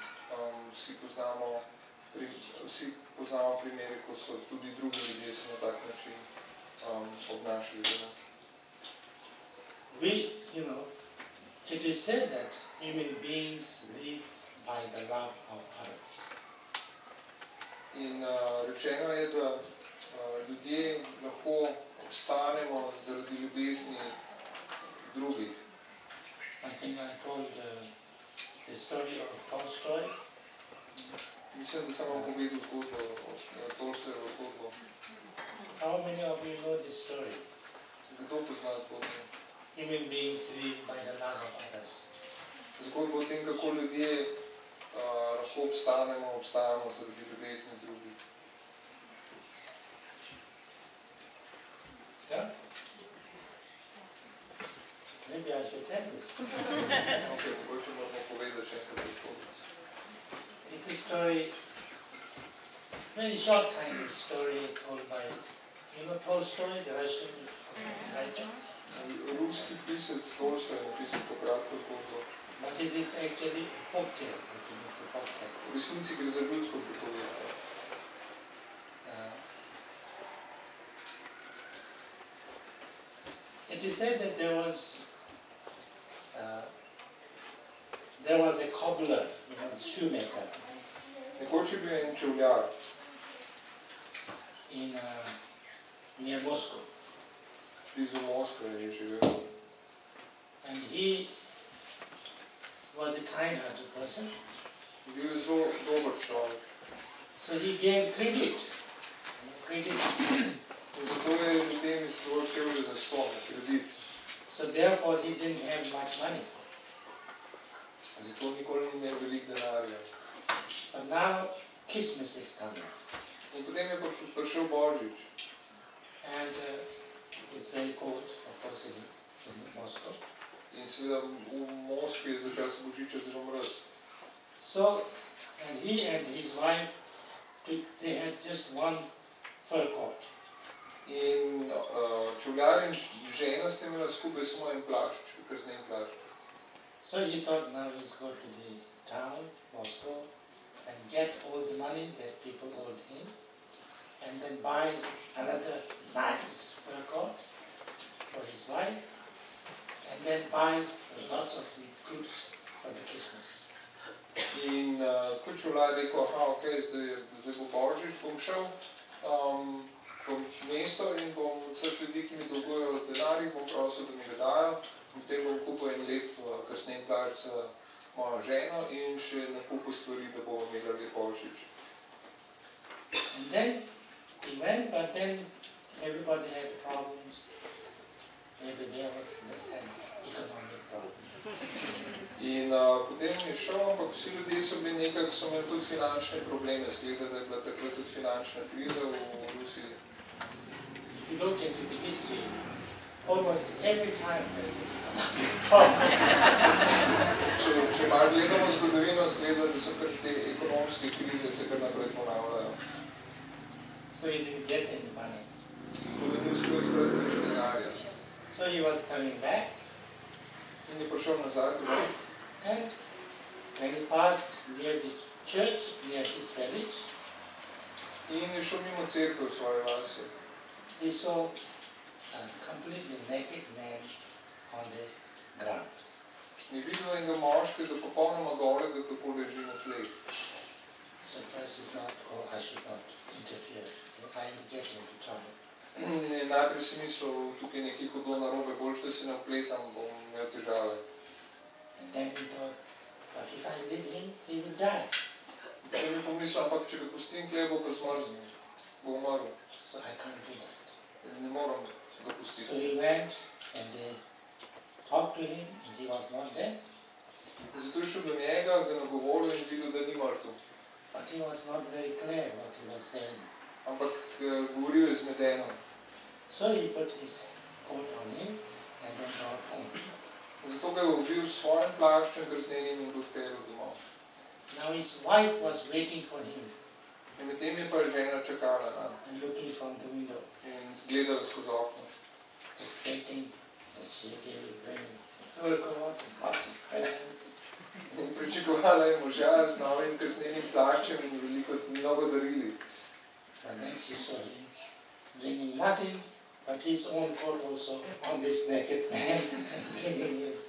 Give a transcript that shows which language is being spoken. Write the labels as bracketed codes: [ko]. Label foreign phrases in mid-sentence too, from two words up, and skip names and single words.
[sl] Vsi poznamo primere, ko so tudi drugi ljudje se na tak način obnašali. [en] It is said that human beings live by the love of others. [sl] In rečeno je, da ljudje lahko obstanemo zaradi ljubezni drugih. [en] I think I told the story of Tolstoy. [sl] Mislim, da sem vam povedal zgodbo o Tolstojevo zgodbo. [en] How many of you know this story? [sl] Kdo pozna zgodbo? [en] Human beings live by the love of others. [sl] Zgodbo o tem, kako ljudje lahko obstajamo zaradi ljubezni drugih. [en] Yeah? Maybe I should tell this. [sl] Okay, mogoče moramo povedati še enkrat zgodbo. [en] It's a story, very short kind of story told by, Tolstoy, the Russian writer. [sl] Ruski pisec Tolstoj je napisal to kratko zgodbo. [en] But it is actually a folktale. I think it's a folktale. [sl] V resnici gre za ljudsko pripovedjo. [en] It is said that there was a cobbler, a shoemaker. [sl] Nekoč je bil en čevljar [en] near Moscow. [sl] Blizu Moskve je živel. [en] And he was a kind-hearted person. [sl] Bil je zelo dober človek. [en] So he gave credit. [sl] Zato je ljudem izvolil čevlje za ston, kredit. [en] So therefore he didn't have much money. [sl] Zato nikoli ni imel veliko denarja. [en] But now Christmas is coming. [sl] In potem je pa prišel Božič. [en] And it's very cold, of course, in Moscow. [sl] In seveda v Moskvi je za čas Božiča zelo mraz. [en] So, and he and his wife, they had just one fur coat. [sl] In čevljar in žena sta imela skupaj samo en plašč, krznen plašč. [en] So he thought now he's go to the town, Moscow, and get all the money that people owed him, and then buy another nice fur coat for his wife, and then buy lots of these goods for the Christmas. [sl] In tako čevljar je rekel, ok, zdaj bo Božič, bom šel v mesto in bom vseh ljudi, ki mi dolgujejo denar, bom prosil, da mi ga dajo. Potem bom kupil en lep krsnen plašč za mojo ženo in še nakupil stvari, da bomo imeli lep Božič. [en] And then he went, but then everybody had problems. Maybe there was an economic problem. [sl] In potem je šel, ampak vsi ljudje so bili nekako, so imeli tudi finančne probleme. Zgleda, da je bila takrat tudi finančna kriza v Rusiji. [en] If you look into the history, almost every time there is an economic problem. [sl] Če malo gledamo zgodovino, zgleda, da so kar te ekonomske krize se kar naprej ponavljajo. [en] So he didn't get any money. [sl] Tako da ni uspel zbrati več denarja. [en] So he was coming back, [sl] In je prišel nazaj domov. [en] and when he passed near the church, near his village, [sl] In je šel mimo cerkve v svoji vasi. [en] he saw a completely naked man on the ground. [sl] Je videl enega moškega, popolnoma golega, kako leži na tleh. [en] So first he thought, oh, I should not interfere. I will get into trouble. [sl] Najprej si mislil, tukaj nekaj hudo narobe, boljše, da se ne vpletam, bom imel težave. [en] And then he thought, but if I leave him, he will die. [sl] Potem je pomislil, ampak če ga pustim tle, bo pa zmrznil, bo umrl. [en] So I can't do that. [sl] Ne moram ga So pustiti. [en] he went and they talked to him, and he was not dead, [sl] Zato je šel do njega, ga nagovoril in videl, da ni mrtev. [en] but he was not very clear what he was saying. [sl] Ampak govoril je zmedeno. [en] So he put his coat on him and then brought home. [sl] Zato ga je ovil s svojim plaščem krznenim in ga odpeljal domov. [en] Now his wife was waiting for him [sl] In medtem je pa žena čakala nanj [en] and looking from the window, [sl] in gledala skozi okno. [en] expecting that she will bring a fur coat and lots of presents. [sl] In pričakovala je moža z novim krznenim plaščem in veliko mnogo darili. [en] And then she saw him bringing nothing but his own coat also on this naked man, bringing it.